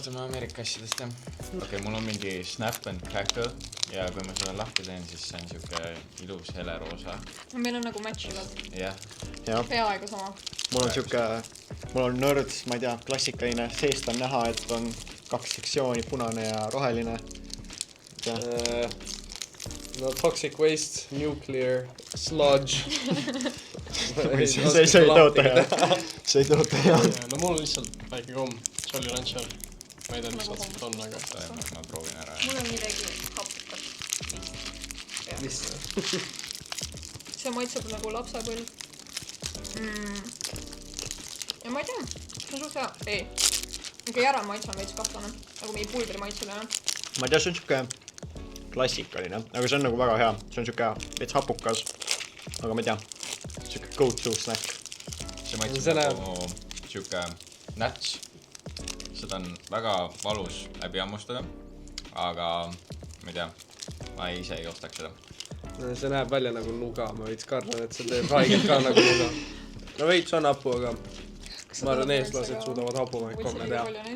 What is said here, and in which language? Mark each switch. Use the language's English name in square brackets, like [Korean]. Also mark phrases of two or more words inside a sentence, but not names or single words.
[Estonian] Alustame Ameerika asjadest, jah. Okei, mul on mingi Snap and Crackle ja kui ma selle lahti teen, siis see on siuke ilus heleroosa. Meil on nagu matchivad. Jah. Peaaegu sama. Mul on nörd, ma ei tea, klassikaline. Seest on näha, et on 2 sektsiooni, punane ja roheline. [English] No toxic waste, nuclear, sludge. [Estonian] See ei tõota hea. See ei tõota hea. No mul on lihtsalt väike komm, Jolly Rancher. Ma ei tea, mis otsalt on, aga ma proovin ära. Mul on midagi hapukat. Mis? See maitseb nagu lapsepõld. Ja ma ei tea, see on suht hea. Ei, ikka järel maitse on veits kahtlane. Nagu mingi pulbri maitsele. Ma ei tea, see on siuke klassikaline, aga see on nagu väga hea. See on siuke veits hapukas, aga ma ei tea, siuke [English] go-to snack. [Estonian] See maitseb nagu siuke nats. Seda on väga valus läbi hammustada, aga ma ei tea, ma ise ei ostaks seda. See näeb välja nagu nuga, ma veits kardan, et see teeb haiget ka nagu nuga. No veits on hapu, aga ma arvan, eestlased suudavad hapumaid komme teha.